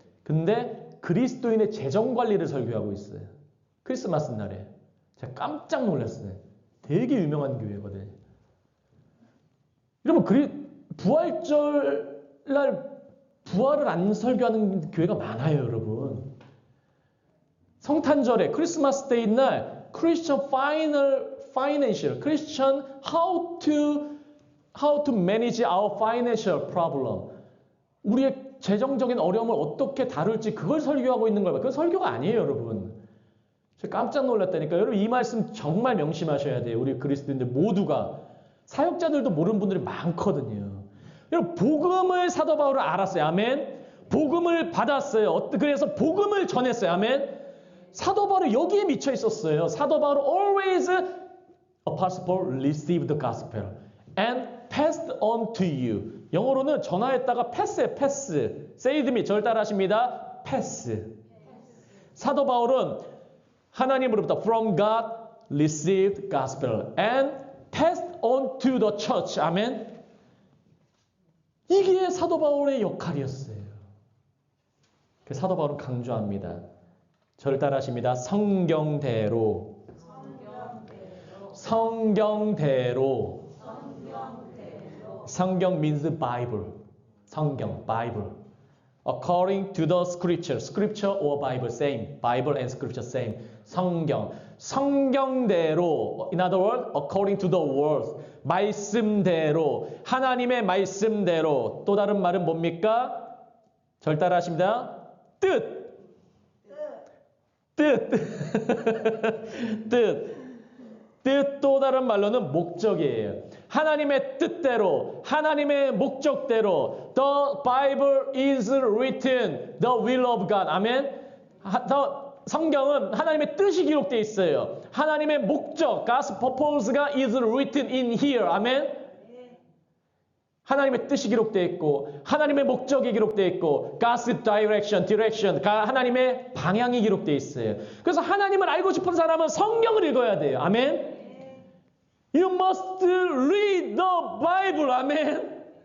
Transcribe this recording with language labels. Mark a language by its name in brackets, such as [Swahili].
[Korean] 근데 그리스도인의 재정 관리를 설교하고 있어요. 크리스마스 날에. 제가 깜짝 놀랐어요. 되게 유명한 교회거든요. 여러분 부활절 날 부활을 안 설교하는 교회가 많아요, 여러분. 성탄절에 크리스마스 데이 날 [English] Christian financial, Christian how to manage our financial problem. [Korean] 우리의 재정적인 어려움을 어떻게 다룰지 그걸 설교하고 있는 거예요. 그건 설교가 아니에요, 여러분. 제가 깜짝 놀랐다니까. 여러분 이 말씀 정말 명심하셔야 돼요. 우리 그리스도인들 모두가. 사역자들도 모르는 분들이 많거든요. 여러분 복음을 사도 바울은 알았어요. 아멘. 복음을 받았어요. 그래서 복음을 전했어요. 아멘. 사도 바울은 여기에 미쳐 있었어요. 사도 바울은 [English] always Apostle Paul received the gospel and passed on to you. [Korean] 영어로는 전하였다가 패스예요. 패스. [English] saved me. [Korean] 절 따라하십니다. 패스. 사도 바울은 하나님으로부터 [English] from God received gospel and passed on to the church. [Korean] 아멘. 이게 사도 바울의 역할이었어요. 사도 바울은 강조합니다. 저를 따라하십니다. 성경대로. 성경대로. [English] 성경 means Bible. 성경, Bible. According to the scripture. Scripture or Bible same. Bible and scripture same. [Korean] 성경. 성경대로. [English] In other words, according to the word. [Korean] 말씀대로. 하나님의 말씀대로. 또 다른 말은 뭡니까? 절 따라하십니다. 뜻. 뜻 또 다른 말로는 목적이에요. 하나님의 뜻대로, 하나님의 목적대로 [English] The Bible is written the will of God. [Korean] 아멘. 성경은 하나님의 뜻이 기록되어 있어요. 하나님의 목적, [English] God's purpose가 is written in here. [Korean] 아멘. 하나님의 뜻이 기록되어 있고 하나님의 목적이 기록되어 있고 [English] God's direction, [Korean] 하나님의 방향이 기록되어 있어요. 그래서 하나님을 알고 싶은 사람은 성경을 읽어야 돼요. [English] 아멘. You must read the Bible. 아멘.